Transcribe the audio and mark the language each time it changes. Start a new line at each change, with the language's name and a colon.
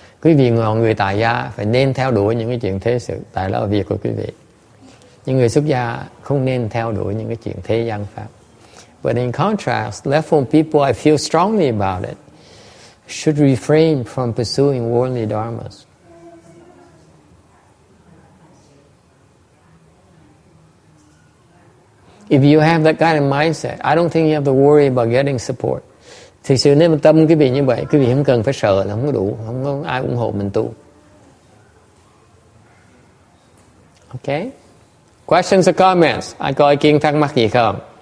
Vietnamese: Quý vị người tại gia phải nên theo đuổi những cái chuyện thế sự, tại đó là việc của quý vị. Những người xuất gia không nên theo đuổi những cái chuyện thế gian pháp.
English: But in contrast, leftfold people, I feel strongly about it, should refrain from pursuing worldly dharmas. If you have that kind of mindset, I don't think you have to worry about getting support.
Vietnamese: Thực sự nếu mà tâm quý vị như vậy, quý vị không cần phải sợ là không có đủ, không có ai ủng hộ mình tu.
English: Okay? Questions or comments?
Vietnamese: Ai có ý kiến thắc mắc gì không?